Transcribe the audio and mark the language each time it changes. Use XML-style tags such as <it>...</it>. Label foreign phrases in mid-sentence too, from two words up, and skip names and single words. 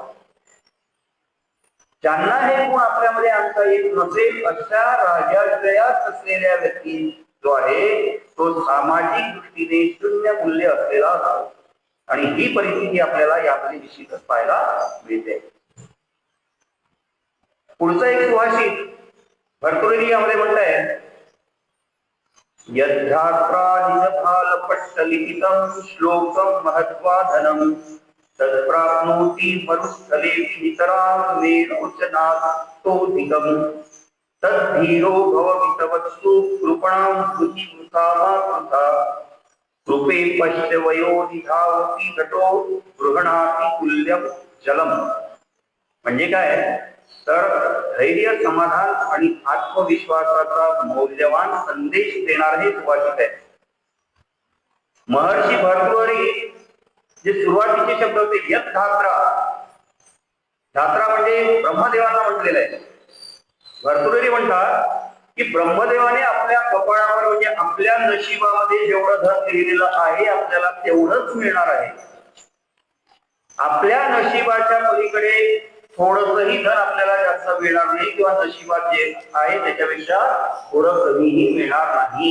<mr>ज्यांना हे गुण आपल्यामध्ये आणता येत नसेल अशा राजाश्रयात असलेल्या व्यक्ती जो आहे तो सामाजिक दृष्टीने शून्य मूल्य असलेला असतो. आणि ही परिस्थिती आपल्याला यामध्ये निश्चितच पाहायला मिळते. पुढचं एक सुभाषित भरतृहरी यामध्ये म्हणताय</mr> <sa>यद्धात्रालिखितं श्लोकं महत्वाधनं तत्प्राप्नोति मरुस्थले नितरां मेनोचनातोऽधिकं तद्धीरो भववितवत्सु कृपणां कृतिवृथा कृपे पश्यवयो निधावति तटो गृह्णाति तुल्यं जलम.</sa> <mr>म्हणजे काय तर धैर्य, समाधान आणि आत्मविश्वासाचा मौल्यवान संदेश देणार हे सुभाषित आहे. महर्षी भर्तृहरी जे सुरुवातीचे शब्द होते</mr> <sa>यत् धात्रा,</sa> <mr>धात्रा म्हणजे ब्रह्मदेवांना म्हटलेलं आहे. भर्तृहरी म्हणतात की ब्रह्मदेवाने आपल्या कपाळावर म्हणजे आपल्या नशिबामध्ये जेवढं धन लिहिलेलं आहे आपल्याला तेवढंच मिळणार आहे. आपल्या नशिबाच्या पलीकडे थोडंसही धन आपल्याला जास्त मिळणार नाही किंवा नशिबात जे आहे त्याच्यापेक्षा थोडं कमीही मिळणार नाही.</mr>